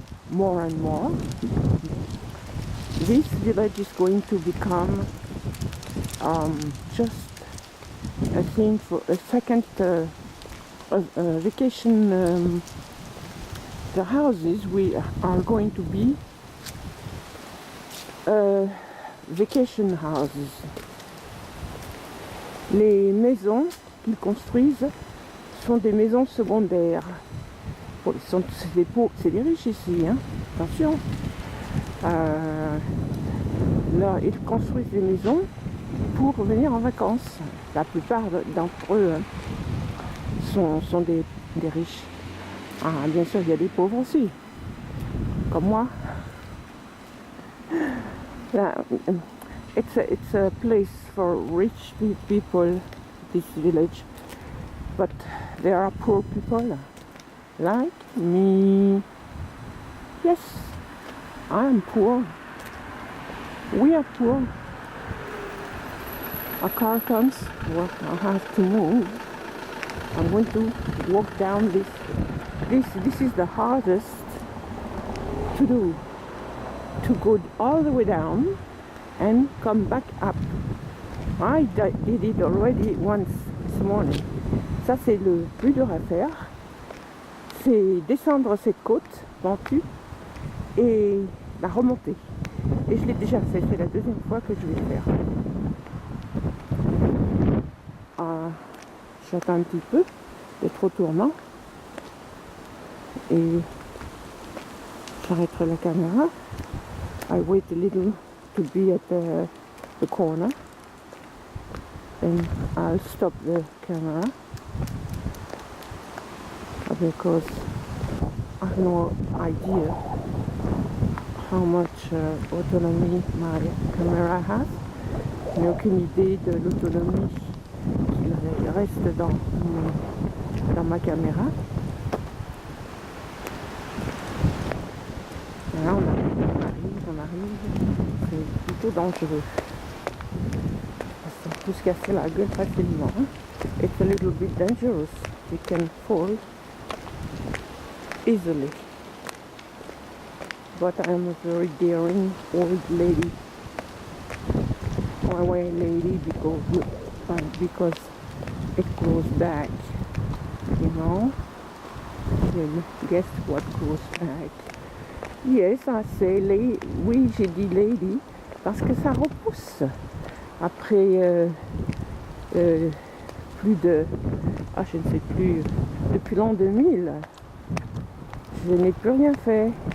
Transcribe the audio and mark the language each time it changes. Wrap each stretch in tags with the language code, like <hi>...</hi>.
<en>More and more. This village is going to become just a thing for a second vacation. The houses are going to be vacation houses.</en> <fr>Les maisons qu'ils construisent sont des maisons secondaires. Bon, c'est des riches ici, hein, attention. Là, ils construisent des maisons pour venir en vacances. La plupart d'entre eux sont des riches. Ah, bien sûr, il y a des pauvres aussi, comme moi.</fr> <en>It's a place for rich people, this village, but there are poor people like me. Yes, I am poor. We are poor. A car comes, well, I have to move. I'm going to walk down this. This is the hardest to do. To go all the way down and come back up. I did it already once this morning.</en> <fr>Ça, c'est le plus dur à faire. C'est descendre cette côte pentue et la remonter. Et je l'ai déjà fait, c'est la deuxième fois que je vais le faire. J'attends un petit peu, c'est trop tournant. Et j'arrêterai la caméra.</fr> <en>I wait a little to be at the corner. And I'll stop the camera. Because I have no idea how much autonomy my camera has.</en> <fr>Je n'ai aucune idée de l'autonomie qu'il reste dans ma caméra. Là, on arrive. C'est plutôt dangereux. On peut se casser la gueule facilement.</fr> <en>It's a little bit dangerous. You can fall easily. But I'm a very daring old lady. Why lady? Because it goes back. You know? And guess what goes back? Yes, I say lady.</en> <fr>Oui, j'ai dit lady parce que ça repousse. Après plus de... je ne sais plus. Depuis l'an 2000, je n'ai plus rien fait.</fr>